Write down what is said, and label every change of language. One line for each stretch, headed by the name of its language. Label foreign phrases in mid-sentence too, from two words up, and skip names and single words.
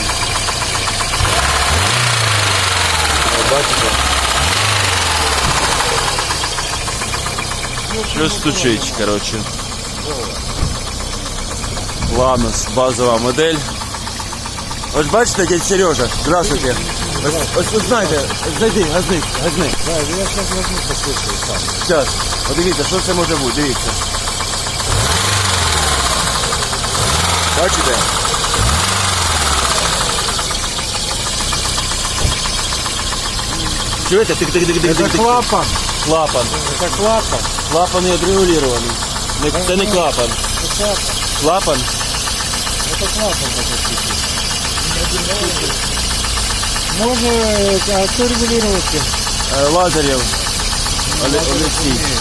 Ukrainian: Бачите? Щось стучить, коротше. Ланос, базова модель. Ось бачите, дядь Сережа, здравствуйте. Ось знаєте, зайди, газни.
Russian: Да, я сейчас возьму, послушаю сам.
Ukrainian: Зараз, подивіться, що це може бути, дивіться. Бачите? Чуєте?
Russian: Это клапан. Клапан. Это клапан.
Ukrainian: Клапан не відрегулірований. Це не клапан.
Russian: Это клапан. Клапан? Это клапан такой. Можно, а кто регулировать? Лазарев. Олексій.